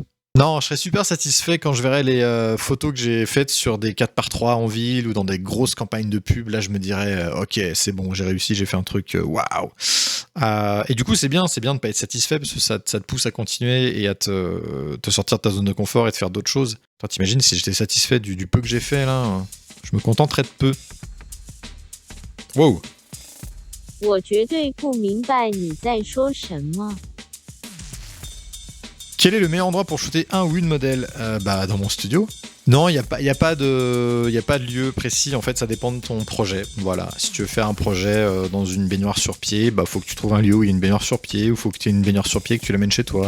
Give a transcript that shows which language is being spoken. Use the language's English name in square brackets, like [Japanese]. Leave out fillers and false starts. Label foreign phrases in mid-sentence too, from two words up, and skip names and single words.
[French] Non, je serais super satisfait quand je verrai les photos que j'ai faites sur des 4x3 en ville ou dans des grosses campagnes de pub. Là, je me dirais, ok, c'est bon, j'ai réussi, j'ai fait un truc, waouh. Et du coup, c'est bien de ne pas être satisfait parce que ça te pousse à continuer et à te sortir de ta zone de confort et de faire d'autres choses. Toi, t'imagines si j'étais satisfait du peu que j'ai fait là, je me contenterais de peu. Wow. [Chinese] 我绝对不明白你在说什么。 [French] Quel est le meilleur endroit pour shooter un ou une modèle? Bah dans mon studio. Non, il y a pas de lieu précis. En fait, ça dépend de ton projet. Voilà. Si tu veux faire un projet dans une baignoire sur pied, bah faut que tu trouves un lieu où il y a une baignoire sur pied, ou faut que tu aies une baignoire sur pied et que tu l'amènes chez toi.